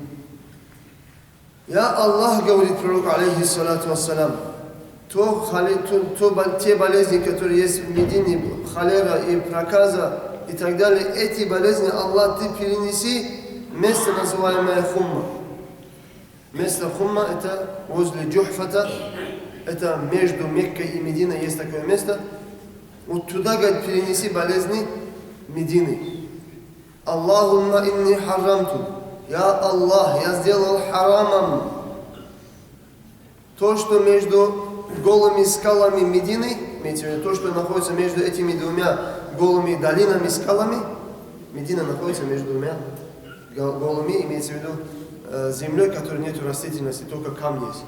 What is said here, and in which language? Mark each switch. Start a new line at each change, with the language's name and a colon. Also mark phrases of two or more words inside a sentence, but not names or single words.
Russian: Я Аллах, говорит пророк,
Arabic: عليه الصلاة والسلام,
Russian: те болезни, которые есть в Медине, холера и проказа и так далее, эти болезни, Аллах, ты перенеси место, называемое Хумма. Место Хумма, это возле Джухфата, это между Меккой и Мединой есть такое место. Вот туда, говорит, перенеси болезни Медины.
Arabic: اللهم إني حرمت.
Russian: Я Аллах, я сделал харамом то, что между голыми скалами Медины, имеется в виду то, что находится между этими двумя голыми долинами, скалами. Медина находится между двумя голыми, имеется в виду землей, в которой нет растительности, только камни есть.